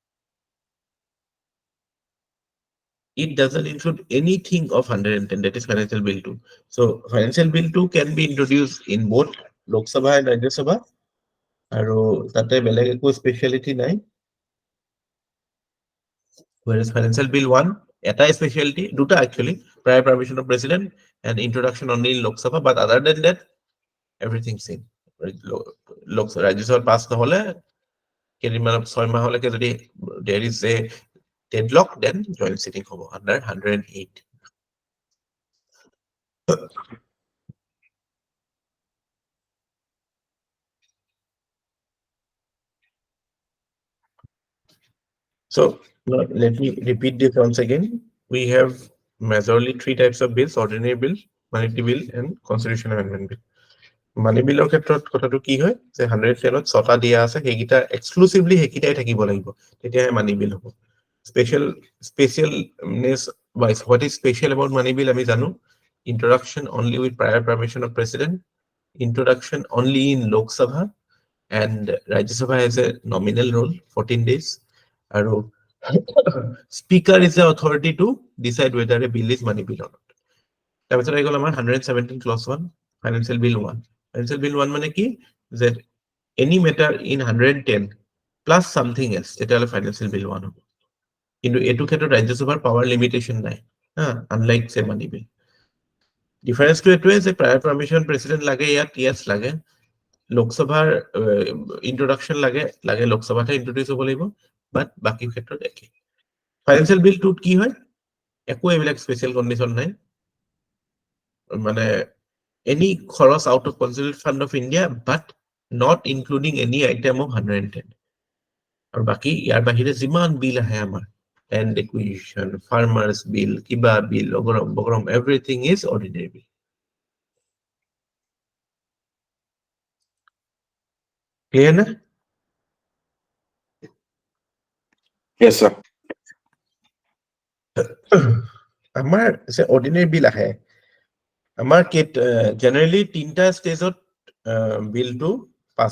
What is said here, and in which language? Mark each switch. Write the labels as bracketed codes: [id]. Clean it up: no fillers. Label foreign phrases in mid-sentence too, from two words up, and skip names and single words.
[en] it doesn't include anything of 110 that is financial bill 2 so financial bill 2 can be introduced in both Lok Sabha and Rajya Sabha [as] আৰু তাতে বেলেগ একো স্পেশালিটি নাই [en] whereas financial bill 1 [as] এটা স্পেশালিটি দুটা [en] actually prior permission of president and introduction only in Lok Sabha but other than that everything same Lok Sabha Rajya Sabha pass [as] নহলে কেদিনমান 6 মাহলৈকে যদি [en] there is a deadlock then joint sitting হ'ব under 108 So let me repeat this once again. We have majorly 3 types of bills: ordinary bill, monetary bill, and constitutional amendment bill. Money bill [as] ক্ষেত্ৰত কথাটো কি হয় যে 110ত 6টা দিয়া আছে হেগিটা এক্সক্লুসিভলি হেকিটাই থাকিব লাগিব তেতিয়া [en] money bill হ'ব specialness wise what is special about money bill [as] আমি জানো [en] introduction only with prior permission of president introduction only in Lok Sabha and Rajya Sabha has a nominal role 14 days আৰু speaker is the authority to decide whether a bill is money bill or not [as] তাৰপিছত আহি গ'ল আমাৰ [en] 117 clause 1 financial bill 1 financial bill 1 [as] মানে কি [en] that any matter in 110 plus something else তেতিয়াহ'লে financial bill 1 [as] হ'ব কিন্তু এটো ক্ষেত্ৰত ৰাজ্যসভাৰ পাৱাৰ লিমিটেশন নাই [en] unlike say money bill [as] ডিফাৰেন্স টো এটোৱে যে [en] prior permission president [as] লাগে ইয়াত yes লাগে লোকসভাৰ ইন্ট্ৰডাকশন লাগে লোকসভাতে ইন্ট্ৰডিউস হ'ব লাগিব বাট বাকি ক্ষেত্ৰত একে [en] financial billটোত [as] কি হয় একো এইবিলাক [en] special condition [as] নাই মানে any খৰচ out of consolidated fund of India but not including any item of 110 আৰু বাকি ইয়াৰ বাহিৰে যিমান বিল আহে আমাৰ land acquisition farmers bill কিবা bill অগৰম everything is ordinary bill clear না [en] Yes, sir. [as] আমাৰ যে [en] ordinary bill [as] আহে আমাৰ জেনাৰেলি 3টা ষ্টেজত বিলটো পাস